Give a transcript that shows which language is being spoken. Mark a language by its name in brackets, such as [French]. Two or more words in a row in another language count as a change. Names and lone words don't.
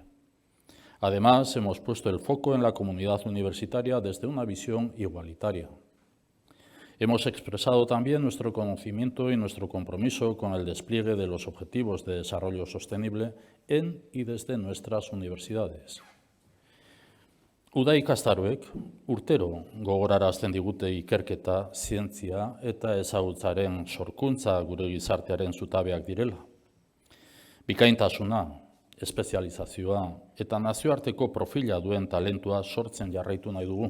[Spanish] Además, hemos puesto el foco en la comunidad universitaria desde una visión igualitaria. Hemos expresado también nuestro conocimiento y nuestro compromiso con el despliegue de los Objetivos de Desarrollo Sostenible en y desde nuestras universidades. [Basque] Uda ikastaroek urtero gogorarazten digute ikerketa, zientzia eta ezagutzaren sorkuntza gure gizartearen zutabeak direla. Bikaintasuna, espezializazioa eta nazioarteko profila duen talentua sortzen jarraitu nahi dugu.